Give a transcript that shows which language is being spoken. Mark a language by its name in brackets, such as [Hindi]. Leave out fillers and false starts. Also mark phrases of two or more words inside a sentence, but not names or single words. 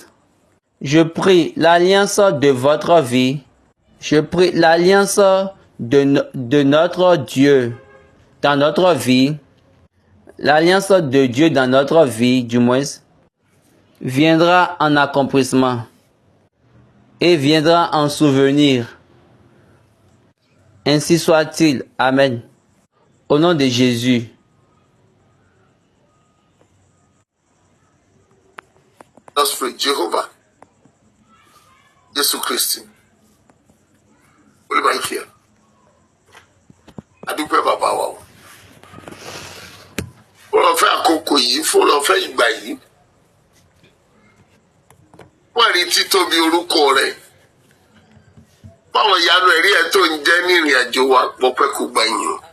[French] Je prie l'alliance de votre vie, je prie l'alliance de notre Dieu dans notre vie, l'alliance de Dieu dans notre vie, du moins, viendra en accomplissement et viendra en souvenir. Ainsi soit-il. Amen. Au nom de Jésus. Notre Jéhovah, Jésus Christ, [Yoruba] olùbáyìí adúpẹ́ bàbá wa o. Ó lọ fẹ́ àkókò yìí fún lọ fẹ́ ìgbà yìí. Wọ́n rí títóbi orúkọ rẹ̀. Báwọn ìyanu ẹ̀rí ẹ̀ tó ń jẹ́ ní ìrìn àjò wa pọ̀pẹ́ kò gbà yín o.